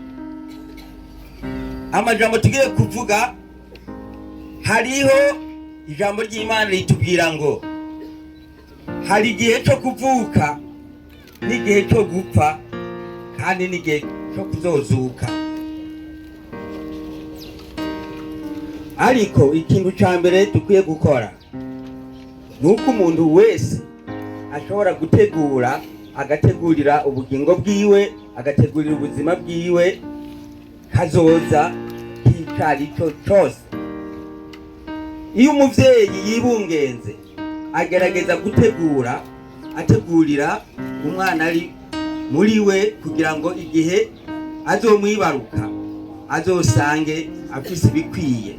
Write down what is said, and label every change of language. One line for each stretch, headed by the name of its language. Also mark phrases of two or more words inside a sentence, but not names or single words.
Rundi: Amajambo tugiye kuvuga, hariho ijambo ry'Imana ritubwira ngo hari igihe cyo kuvuka n'igihe cyo gupfa kandi n'igihe cyo kuzozuka. Ariko ikintu cya mbere dukwiye gukora nuko umuntu wese ashobora gutegura, agategurira ubugingo bwiwe, agategurira ubuzima bwiwe kazoza k'icari cyo cyose. Iyo umuvyeyi yibungenze agerageza gutegura ategurira umwana ari muri we kugira ngo igihe azomwibaruka azosange afise ibikwiye.